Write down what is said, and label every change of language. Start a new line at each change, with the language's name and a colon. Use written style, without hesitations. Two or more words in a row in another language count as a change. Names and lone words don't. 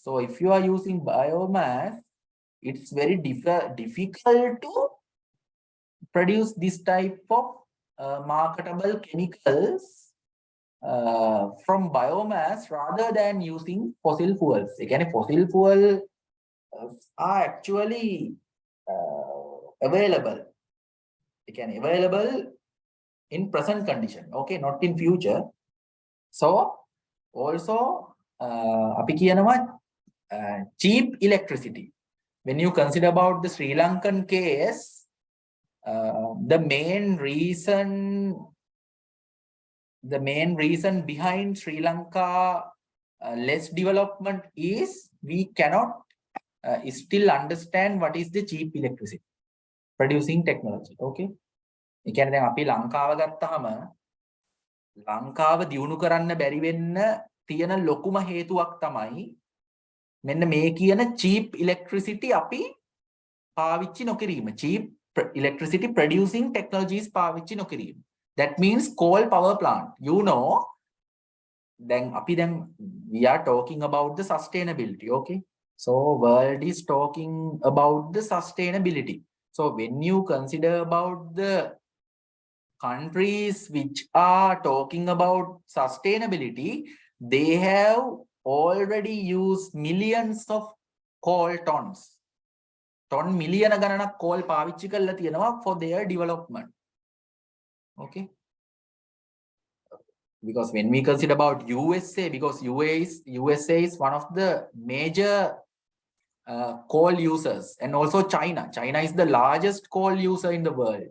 English: So if you are using biomass, it's very difficult to produce this type of marketable chemicals from biomass rather than using fossil fuels. Again, fossil fuel are actually available. Again, available in present condition, okay, not in future. So also
Sinhala: අපි කියනවා
English: cheap electricity. When you consider about the Sri Lankan case, the main reason behind Sri Lanka less development is we cannot still understand what is the cheap electricity producing technology.
Sinhala: Okay. ඒ කියන්නේ දැන් අපි ලංකාව ගත්තාම ලංකාව දියුණු කරන්න බැරි වෙන්න තියෙන ලොකුම හේතුවක් තමයි මෙන්න මේ කියන
English: cheap electricity
Sinhala: අපි පාවිච්චි නොකිරීම.
English: Cheap electricity producing technologies
Sinhala: පාවිච්චි නොකිරීම.
English: That means coal power plant. You know, we are talking about the sustainability, okay? So world is talking about the sustainability. So when you consider about the countries which are talking about sustainability, they have already used millions of coal tons.
Sinhala: Ton million ගණනක් coal පාවිච්චි කරලා තියෙනවා
English: for their development. Okay. Because when we consider about USA, because USA is one of the major coal users, and also China is the largest coal user in the world.